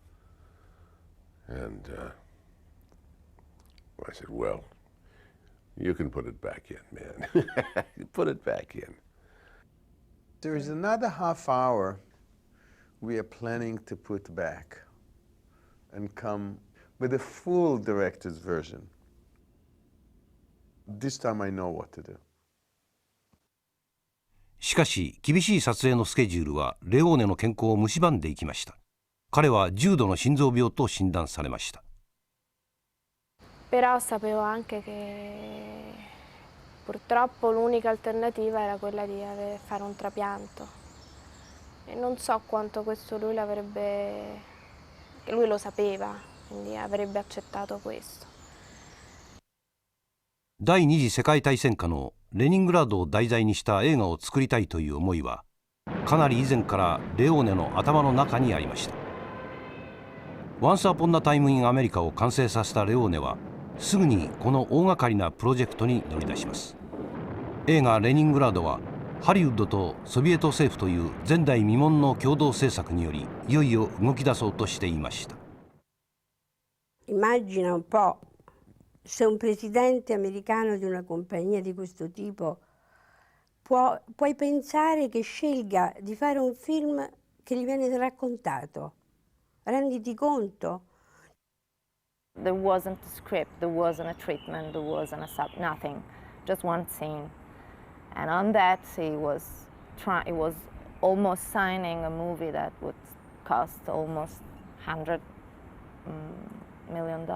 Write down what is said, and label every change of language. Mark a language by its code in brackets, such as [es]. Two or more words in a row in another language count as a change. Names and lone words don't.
[en] And I said, well, you can put it back in, man. Put it back in. There is another half hour we are planning to put back and come with a full director's version. This time I know what to do. [ja] しかし厳しい撮影のスケジュールはレオーネの健康を蝕んでいきました。彼は重度の心臓病と診断されました。 [it] Però sapevo anche che purtroppo l'unica alternativa era quella di fare un trapianto. E non so quanto questo lui lo sapeva, quindi avrebbe accettato questo. [ja] 第二次世界大戦下のレニングラードを題材にした映画を作りたいという思いはかなり以前からレオーネの頭の中にありました。Once Upon a Time in America を完成させたレオーネはすぐにこの大掛かりなプロジェクトに乗り出します。映画レニングラードはハリウッドとソビエト政府という前代未聞の共同制作によりいよいよ動き出そうとしていました。 [it] Immagina un po' se un presidente americano di una compagnia di questo tipo puoi pensare che scelga di fare un film che gli viene raccontato. Renditi conto. [en] There wasn't a script, there wasn't a treatment, there wasn't nothing, just one scene. And on that, he was almost signing a movie that would cost almost $100 million.